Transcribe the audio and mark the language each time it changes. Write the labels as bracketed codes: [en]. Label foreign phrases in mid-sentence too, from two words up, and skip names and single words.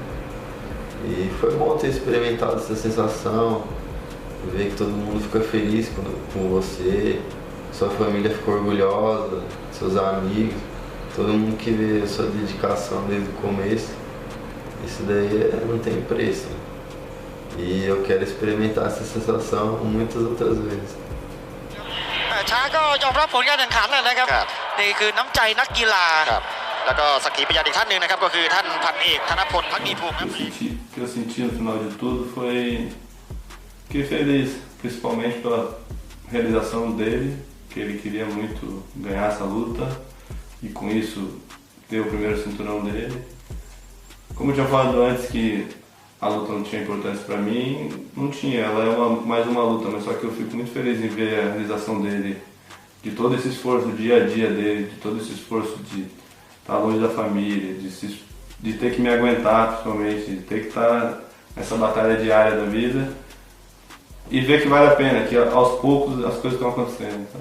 [pt] E foi bom ter experimentado essa sensação, ver que todo mundo fica feliz com você, sua família ficou orgulhosa, seus amigos, todo mundo que vê a sua dedicação desde o começo, isso daí não tem preço. E eu quero experimentar essa sensação muitas outras vezes. [th] ช้างก็ยอมรับผลการแข่งขันนะครับนี่คือน้ำใจนักกีฬาแล้วก็สักขีพยานอีกท่านหนึ่งนะครับก็คือท่านพันเอกธนพลพักดีภูมิครับ [pt] que eu senti no final de tudo foi fiquei feliz, principalmente pela realização dele, que ele queria muito ganhar essa luta e com isso ter o primeiro cinturão dele. Como eu tinha falado antes que a luta não tinha importância para mim, não tinha, ela é mais uma luta, mas só que eu fico muito feliz em ver a realização dele, de todo esse esforço do dia a dia dele, de todo esse esforço de estar longe da família, de ter que me aguentar principalmente, de ter que estar nessa batalha diária da vida e ver que vale a pena, que aos poucos as coisas estão acontecendo, sabe?